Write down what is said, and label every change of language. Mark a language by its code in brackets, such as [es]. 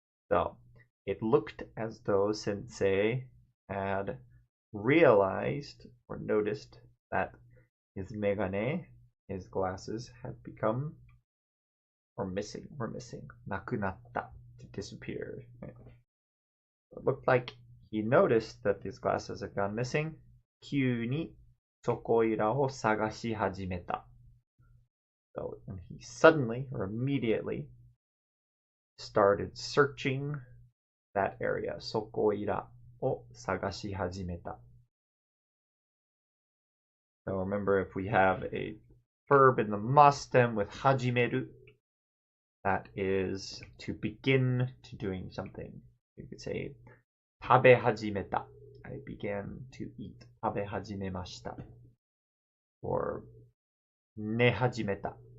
[en] So it looked as though Sensei had realized or noticed that his megane, his glasses, had become or missing, were missing. Nakunatta, to disappear. Right? It looked like he noticed that these glasses had gone missing. [ja] 急にそこいらを探し始めた. [en] So and he suddenly or immediately started searching that area. [ja] そこいらを探し始めた. [en] So remember, if we have a verb in the must stem with [ja] 始める, [en] that is to begin to doing something. You could say [ja] 食べ始めた. [en] I began to eat. [ja] 食べ始めました. [en] Or [ja] 寝始めた.